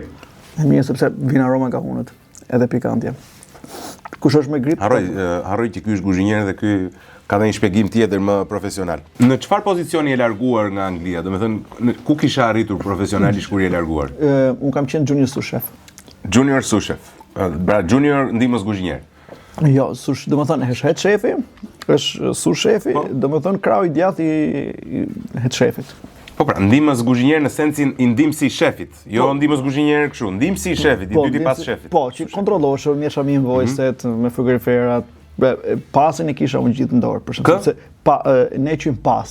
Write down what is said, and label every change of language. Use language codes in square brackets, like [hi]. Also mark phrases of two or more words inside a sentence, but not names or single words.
[sq] E mirë, sepse vin aroma ka hunët, edhe pikantje. Kush është me grip? Harroj që ky është kuzhinier dhe ky ka dhe një shpjegim tjetër më profesional. Në çfarë pozicioni je larguar nga Anglia? Domethënë, ku kisha arritur profesionalisht kur je larguar? Unë kam qenë junior [fr] sous chef. Junior sous chef. [sq] Pra junior ndihmës kuzhinier. Jo, domethënë është head shefi, është sous shefi, domethënë krau i djathtë i head shefit. Po pra, ndihmës kuzhinier në sensin i ndihmësi i shefit, jo ndihmës kuzhinier kështu, ndihmësi i shefit, i dyti pas shefit. Po, që kontrollosh, mjesha mi invoice-et, me frigoriferat, pasin e kisha unë gjithë në dorë, për shembull, se ne quajmë pas.